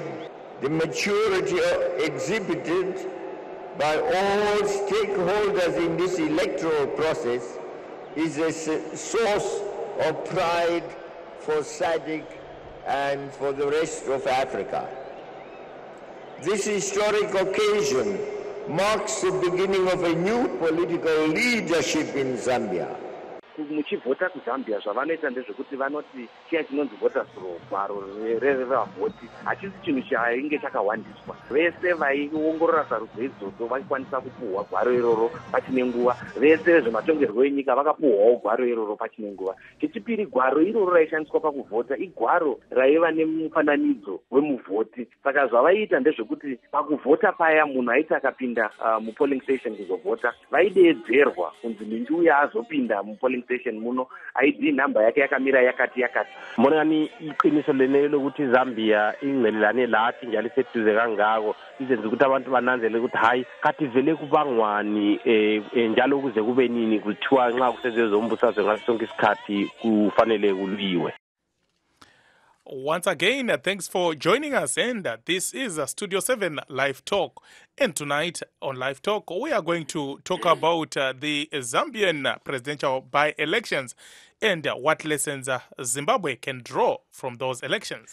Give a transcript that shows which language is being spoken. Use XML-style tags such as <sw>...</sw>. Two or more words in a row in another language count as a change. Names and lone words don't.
<en>The maturity exhibited by all stakeholders in this electoral process is a source of pride for SADC and for the rest of Africa. This historic occasion marks the beginning of a new political leadership in Zambia.</en> <sn>Muchivhota kuZambia zvavanoita ndezvekuti vanoti chiya chinonzi vota through gwaro revavhoti hachisi chinhu chainge chakawandiswa. Vese vaiongorora sarudzo idzodzo vaikwanisa kupuhwa gwaro iroro pachine nguva. Vese zvematongerwo enyika vakapuhwawo gwaro iroro pachine nguva. Chechipiri, gwaro iroro raishandiswa pakuvhota igwaro raiva nemufananidzo wemuvhoti. Saka zvavaiita ndezvekuti pakuvhota paya munhu aiti akapinda</sn> <en>mupolling station</en> <sn>kuzovhota vaideedzerwa kunzi mingi uya azopinda</sn> <en>mupolling station</en> <sn>muno ID number yake yakamira yakati.</sn> <nd>Monani iqiniso lene lokuthi Zambia ingcelelane lathi njalo seduze kangako izenza ukuthi abantu bananzele ukuthi hayi kathi vele kubangwani njalo kuze kube nini kuthiwa nxa kusezombusazwe ngaso sonke isikhathi kufanele kulwiwe.</nd> <en>Once again, thanks for joining us, and this is Studio 7 Live Talk. And tonight on Live Talk, we are going to talk about the Zambian presidential by-elections and what lessons Zimbabwe can draw from those elections.</en>